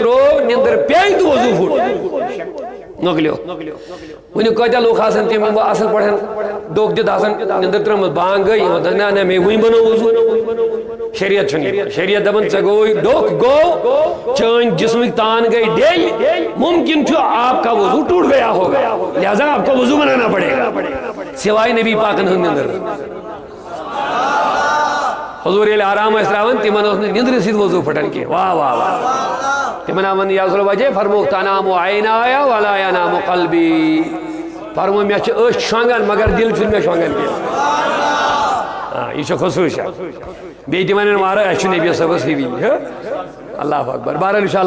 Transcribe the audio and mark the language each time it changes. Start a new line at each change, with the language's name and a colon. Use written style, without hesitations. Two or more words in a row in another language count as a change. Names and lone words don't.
Kashmiri: ترٛوو نِندٕر پیٚیہِ تہٕ وضوٗ پھُٹ نۄکلیو وٕنیُک کۭتیاہ لُکھ آسان تِم یِم اصٕل پٲٹھۍ ڈوٚکھ دِتھ آسان نِندٕر ترٛٲمٕژ بانٛگ گٔے نہ نہ مےٚ وٕنۍ بنوو وضوٗ شریعت چھُنہٕ شریعت دپان ژےٚ گوٚوُے ڈوٚکھ گوٚو چٲنۍ جسمٕکۍ تان گٔے ڈیٚلۍ ممکن چھُ
Urdu: آپ کا وضوٗ ٹوٹ گیا ہوگا لہذا آپ کو وضوٗ بنانا پڑے گا
Kashmiri: سوائے نبی پاکن ہٕنٛز نِندٕر حضوٗر ییٚلہِ آرام ٲسۍ ترٛاوان تِمن اوس نہٕ نِندرِ سۭتۍ وضوٗ پھٕٹان کینٛہہ واہ واہ واہ تِمن آمن
Arabic: یا رسول
Kashmiri: وجہ فرموک
Arabic: تنامُ عینایا ولا ینامُ قلبی
Kashmiri: فرمو مےٚ چھِ أچھ شۄنٛگان مگر دِل چھُنہٕ مےٚ شۄنٛگان کینٛہہ یہِ چھُ خصوٗصیت بیٚیہِ تہِ وَنن وارٕ اَسہِ چھُ نبی صٲبس ہِوی اللہ اکبر بہرحال اِنشاء